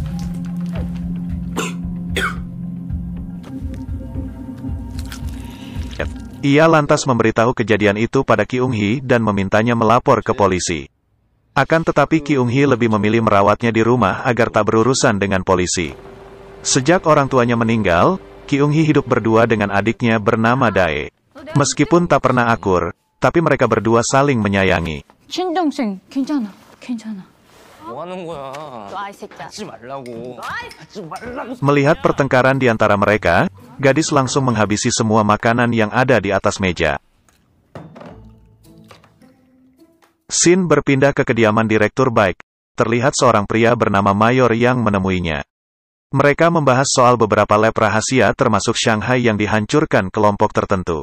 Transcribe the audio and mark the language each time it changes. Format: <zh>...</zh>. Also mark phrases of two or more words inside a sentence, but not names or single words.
<id>Ia lantas memberitahu kejadian itu pada Ki-eung-hee dan memintanya melapor ke polisi. Akan tetapi Ki-eung-hee lebih memilih merawatnya di rumah agar tak berurusan dengan polisi. Sejak orang tuanya meninggal, Ki-eung-hee hidup berdua dengan adiknya bernama Dae. Meskipun tak pernah akur, tapi mereka berdua saling menyayangi.</id> <ko>친동생 괜찮아. 뭐 하는 거야? 하지 말라고. 하지 말라고.</ko> <id>Melihat pertengkaran di antara mereka, gadis langsung menghabisi semua makanan yang ada di atas meja. Scene berpindah ke kediaman Direktur Baek. Terlihat seorang pria bernama Mayor yang menemuinya. Mereka membahas soal beberapa lab rahasia termasuk Shanghai yang dihancurkan kelompok tertentu.</id>